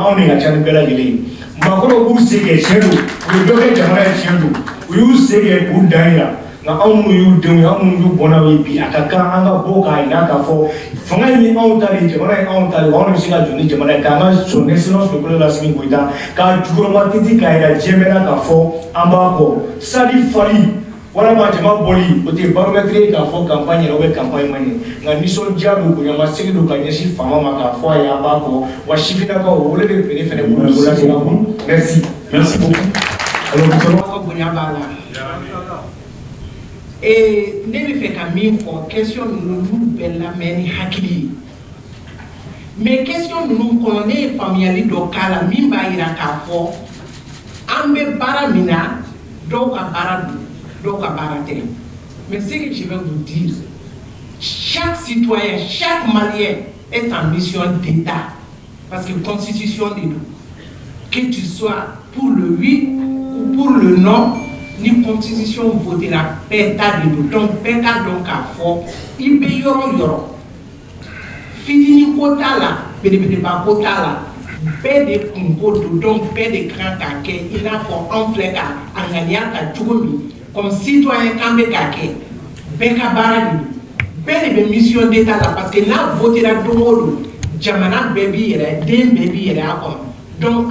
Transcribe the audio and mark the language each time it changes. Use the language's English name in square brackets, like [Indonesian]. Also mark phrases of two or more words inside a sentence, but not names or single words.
[Bambara] anw de ka ca ni bɛɛ lajɛlen ye maakɔrɔw b'u se kɛ tiɲɛ don u ye dɔ kɛ jamana ye tiɲɛ don u y'u se kɛ k'u dan yira nka anw minnu y'u denw ye anw minnu y'u bɔnnaw ye bi a ka kan an ka bɔ k'a yira k'a fɔ fanga ye anw ta de ye jamana ye anw ta de ye anw de bɛ se ka jɔ ni jamana ye k'an ka [French] son excellence le président [Bambara] Assimi Goïta k'a jukɔrɔma titi k'a yira diɲɛ bɛɛ la k'a fɔ an b'a kɔ sadi fali walama jama bɔli o tɛ baromètre ye k'a fɔ campagne yɛrɛ campagne man ɲɛ nka nisɔndiya don bonyamasegin don ka ɲɛsin fanga ma k'a fɔ a ye an b'a kɔ wa sifinnakaw o wele de tun ne fɛnɛ bolo o lase an ma [French] merci beaucoup [Bambara] alors bonya b'a la ne bɛ fɛ ka min fɔ question ninnu bɛɛ lamɛn ni hakili ye mais question ninnu kɔnɔ ne ye faamuyali dɔ k'a la min b'a yira k'a fɔ an bɛ baara min na dɔw ka baara don dɔw ka baara tɛ [French] mais ce que je vais vous dire chaque citoyen chaque malien est en mission d'État parce que constitution de nous que tu sois pour le oui ou pour le non [Bambara] ni constitution votera bɛɛ ta de don donc bɛɛ ka dɔn k'a fɔ i bɛ yɔrɔ yɔrɔ fitinin ko t'a la belebeleba ko t'a la bɛɛ de kunko don donc bɛɛ de kan k'a kɛ i n'a fɔ anw filɛ ka a ŋaniya ta cogo min [French] comme citoyen [Bambara] k'an bɛ k'a kɛ bɛɛ ka baara de don bɛɛ de bɛ [French] mission d'État [Bambara] la [French] parce que [Bambara] n'a votera don o don jamana bɛɛ b'i yɛrɛ den bɛɛ b'i yɛrɛ a kɔnɔ donc